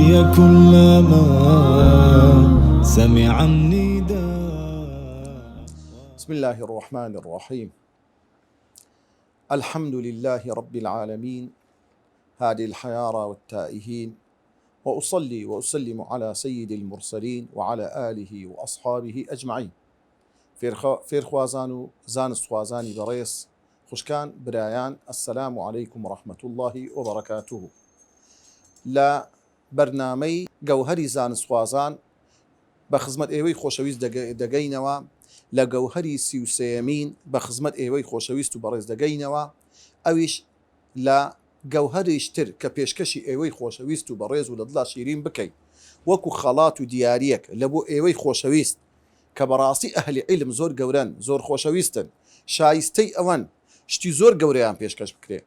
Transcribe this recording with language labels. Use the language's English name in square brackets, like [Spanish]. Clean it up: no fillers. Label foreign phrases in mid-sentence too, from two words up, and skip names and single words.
[Arabic] كلما سمع النداء. بسم الله الرحمن الرحيم. الحمد لله رب العالمين هادي الحيارى والتائهين، وأصلي وأسلم على سيد المرسلين وعلى آله وأصحابه أجمعين. [Central Kurdish] فێرخوازان و زانستخوازانی بەڕێز خوشکان برایان، [Arabic] السلام عليكم ورحمة الله وبركاته. [Central Kurdish] لە بەرنامەی گەوهەری زانستخوازان بە خزمەت ئێوەی خۆشەویست دەگەینەوە. لە گەوهەری 33یەمین بە خزمەت ئێوەی خۆشەویست و بەڕێز دەگەینەوە. ئەویش لە گەوهەریشتر کە پێشکەشی ئێوەی خۆشەویست و بەڕێز و لە دڵا شیرین بکەیت، وەکو خەڵات و دیاریەک لە بۆ ئێوەی خۆشەویست کە بەڕاستی ئەهلی عیلم زۆر گەورن، زۆر خۆشەویستن، شایستەی ئەوەن شتی زۆر گەورەیان پێشکەش بکرێ.